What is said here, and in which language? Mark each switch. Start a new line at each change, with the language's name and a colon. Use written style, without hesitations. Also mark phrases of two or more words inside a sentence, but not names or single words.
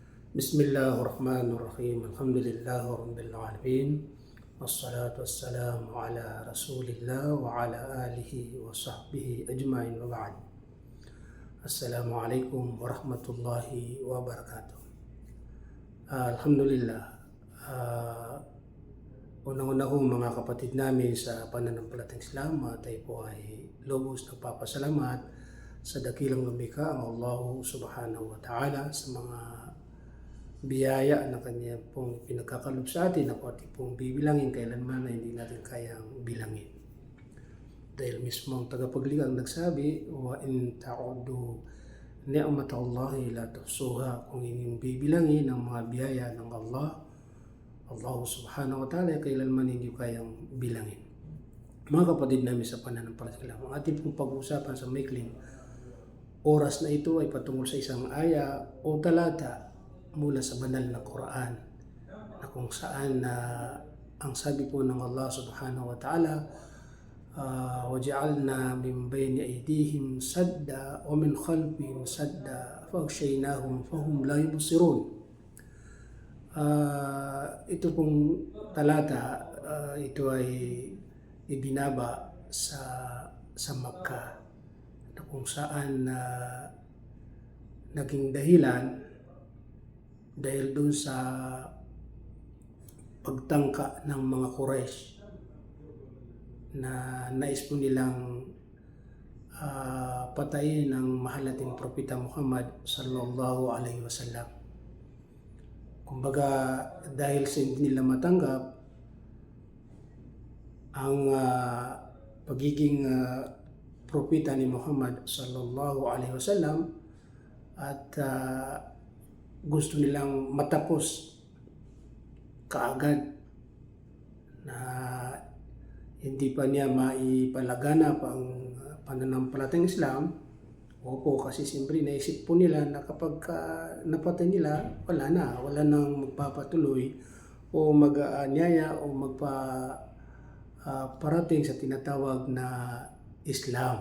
Arabic: بسم الله الرحمن الرحيم. الحمد لله رب العالمين. والصلاة والسلام على رسول الله وعلى آله وصحبه أجمعين وبعد. السلام عليكم ورحمة الله وبركاته. Alhamdulillah.
Filipino: Unang-una ho mga kapatid namin sa pananampalatayang Islam, tayo po ay lubos nagpapasalamat sa dakilang lumikha ang Allah
Arabic: سبحانه وتعالى
Filipino: sa mga biyaya na kanya pong pinagkakalob sa atin na pati pong bibilangin kailanman na hindi natin kayang bilangin. Dahil mismo ang tagapaglikha ang nagsabi,
Arabic: وإن تعدوا نعمة الله لا تحصوها,
Filipino: kung inyong bibilangin ang mga biyaya ng Allah
Arabic: سبحانه وتعالى,
Filipino: kailanman hindi kayang bilangin. Mga kapatid namin sa pananampalataya, ang ating pong pag-uusapan sa maikling oras na ito ay patungkol sa isang aya o talata mula sa banal na Quran, na kung saan ang sabi po ng Allah
Arabic: سبحانه وتعالى, وَجَعَلْنَا مِنْ بَيْنِ أَيْدِيهِمْ سَدًّا وَمِنْ خَلْفِهِمْ سَدًّا فَأَغْشَيْنَاهُمْ فَهُمْ لَا يُبْصِرُونَ.
Filipino: Ito pong talata, ito ay ibinaba sa Makkah, na kung saan naging dahilan dahil dun sa pagtangka ng mga Quraysh na nais po nilang patayin ng mahal nating Propeta Muhammad
Arabic: صلى الله عليه وسلم.
Filipino: Kumbaga, dahil sa hindi nila matanggap ang pagiging propeta ni Muhammad
Arabic: صلى الله عليه وسلم,
Filipino: at gusto nilang matapos kaagad na hindi pa niya maipalaganap ang pananampalatayang Islam. Opo, kasi siyempre naisip po nila na kapag napatay nila, wala nang magpapatuloy o mag-aanyaya o magpaparating sa tinatawag na Islam.